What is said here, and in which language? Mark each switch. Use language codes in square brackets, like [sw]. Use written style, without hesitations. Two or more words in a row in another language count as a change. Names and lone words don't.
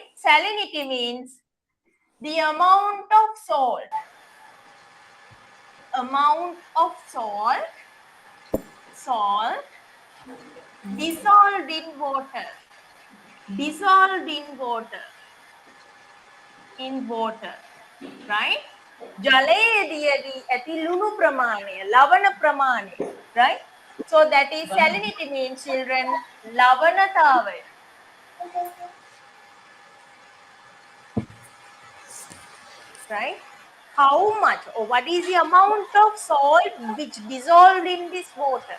[en] Salinity means the amount of salt dissolved in water, right? [si] ජලයේ දියවී ඇති ලුණු ප්‍රමාණේ, ලවණ ප්‍රමාණේ, [en] right? So that is salinity means children, lavanatave. Right? How much or what is the amount of salt which dissolved in this water?